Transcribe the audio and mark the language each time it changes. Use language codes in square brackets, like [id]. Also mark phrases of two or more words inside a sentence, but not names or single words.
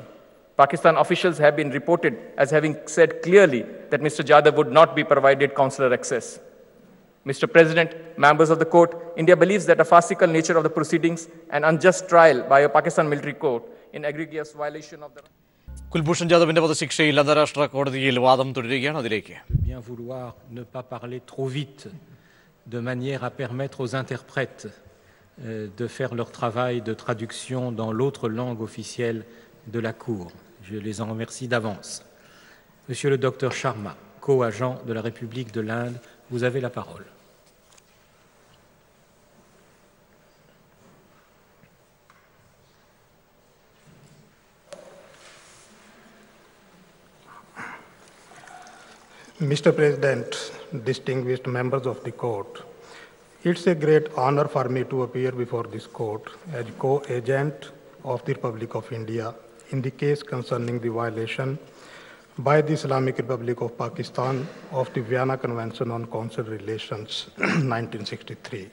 [en] Pakistan officials have been reported as having said clearly that Mr. Jadhav would not be provided consular access. Mr. President, members of the court, India believes that a farcical nature of the proceedings and unjust trial by a Pakistan military court in egregious violation of the... [ml] കുൽഭൂഷൺ ജാദവിന്റെ വധശിക്ഷയിൽ അന്താരാഷ്ട്ര കോടതിയിൽ വാദം തുടരുകയാണ്. അതിലേക്ക് [fr] bien vouloir ne pas parler trop vite de manière à permettre aux interprètes de faire leur travail de traduction dans l'autre langue officielle de la Cour. Je les en remercie d'avance. Monsieur le docteur Sharma, co-agent de la République de l'Inde, vous avez la parole. [en] Mr. President, distinguished members of the court, it's a great honor for me to appear before this court as co-agent of the Republic of India in the case concerning the violation by the Islamic Republic of Pakistan of the Vienna Convention on Consular Relations, 1963.